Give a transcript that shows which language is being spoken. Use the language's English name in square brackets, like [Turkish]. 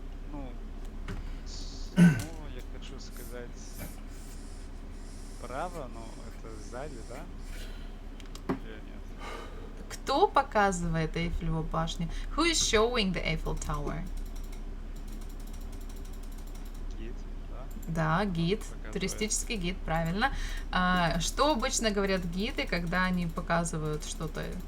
[Russian] Ну, я хочу сказать справа, но это сзади, да? Или нет? Кто показывает Эйфелеву башню? [English] Who is showing the Eiffel Tower? [Russian] Гид, да? Да, гид, Показывает. туристический гид, правильно. Что обычно говорят гиды, когда они показывают что-то?